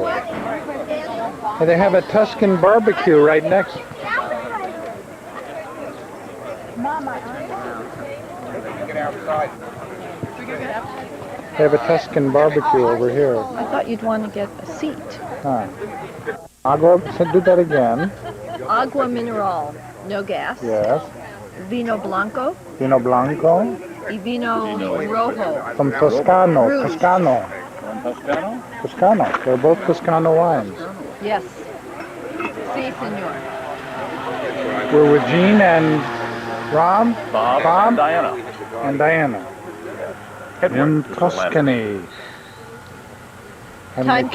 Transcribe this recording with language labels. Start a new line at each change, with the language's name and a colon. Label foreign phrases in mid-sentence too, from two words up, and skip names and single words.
English: And they have a Tuscan barbecue right next. They have a Tuscan barbecue over here. I thought you'd want to get a seat. Huh. Agua, do that again.
Spanish: Agua mineral, no gas.
English: Yes.
Spanish: Vino blanco Vino Blanco y vino rojo.
English: from Toscano. Rouge. Toscano. Toscano. They're both Toscano wines. Yes.
Spanish: Si, senor.
English: We're with Gene and Rob, Bob, Bob? Diana. and Diana in Tuscany. And Time we